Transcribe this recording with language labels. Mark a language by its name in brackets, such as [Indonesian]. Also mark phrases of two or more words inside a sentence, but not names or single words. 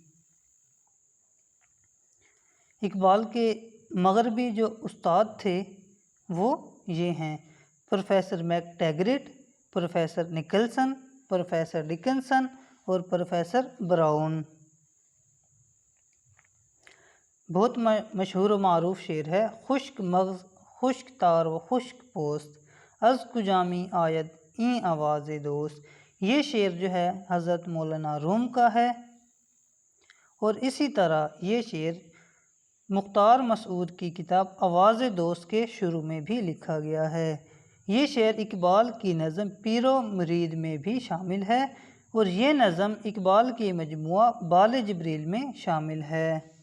[Urdu] اقبال کے مغربی جو استاد تھے وہ یہ ہیں: پروفیسر میک ٹیگرٹ، پروفیسر نکلسن، پروفیسر ڈکنسن اور پروفیسر براؤن۔ بہت مشہور و معروف شعر ہے: [Persian] خشک مغز خشک تار و خشک پوست، از کجامی آید این آواز دوست۔ [Urdu] یہ شعر جو ہے حضرت مولانا روم کا ہے، اور اسی طرح یہ شعر مختار مسعود کی کتاب آواز دوست کے شروع میں بھی لکھا گیا ہے۔ یہ شعر اقبال کی نظم پیر و مرید میں بھی شامل ہے، اور یہ نظم اقبال کی مجموعہ بال جبریل میں شامل ہے۔